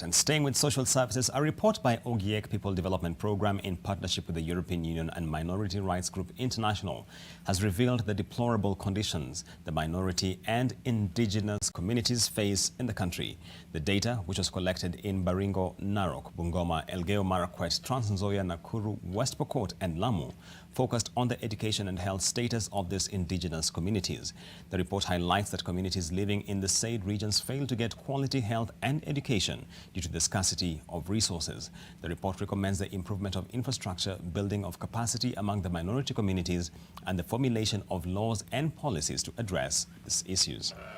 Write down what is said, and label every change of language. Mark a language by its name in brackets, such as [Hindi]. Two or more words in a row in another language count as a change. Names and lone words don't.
[English] And staying with social services, a report by Ogiek People Development Program in partnership with the European Union and Minority Rights Group International has revealed the deplorable conditions the minority and indigenous communities face in the country. The data, which was collected in Baringo, Narok, Bungoma, Elgeyo Marakwet, Trans Nzoia, Nakuru, West Pokot, and Lamu, focused on the education and health status of these indigenous communities. The report highlights that communities living in the said regions fail to get quality health and education due to the scarcity of resources. The report recommends the improvement of infrastructure, building of capacity among the minority communities, and the formulation of laws and policies to address these issues.